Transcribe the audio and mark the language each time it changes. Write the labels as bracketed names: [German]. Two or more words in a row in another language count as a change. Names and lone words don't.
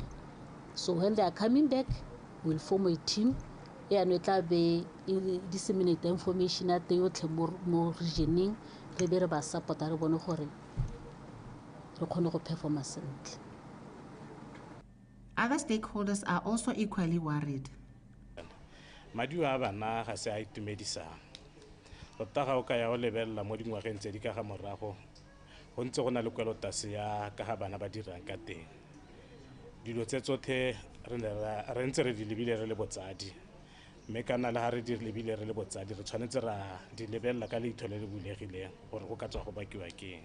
[English] So when they are coming back, we'll form a team and we'll be disseminate the information at the more regioning, we support our performance. Other stakeholders are also equally worried. [Tswana] Madiwa bana ga se a itumedisa. Tota ga o ka ya o lebella mo dingwageng tse di ka ga morago go ntse go na le kwelotase ya ka ga bana ba dirang ka teng. Dilo tse tsotlhe re ntse re di lebile re le botsadi mme kana le ha re di lebile re le botsadi re tshwanetse ra di lebella ka leitho le le bulegileng gore go ka tswa go bakiwa keng.